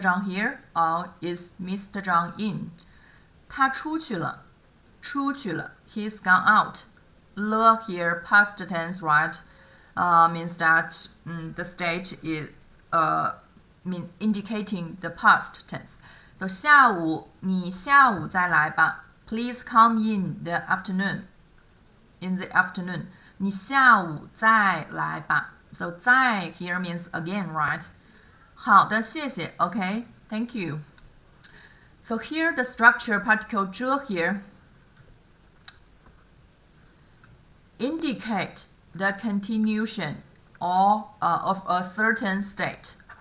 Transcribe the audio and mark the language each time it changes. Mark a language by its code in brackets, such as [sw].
[en] Zhang here or is Mr. Zhang in? [zh] 他出去了。出去了。 [en] He's gone out. Le here past tense, right? Means that the state is means indicating the past tense. So [zh] 下午你下午再来吧。 [en] Please come in the afternoon. In the afternoon. [zh] 你下午再来吧。 [en] So 再 here means again, right? [zh] 好的，谢谢。 [en] Okay, thank you. So here the structure particle 这 here indicate the continuation or of a certain state.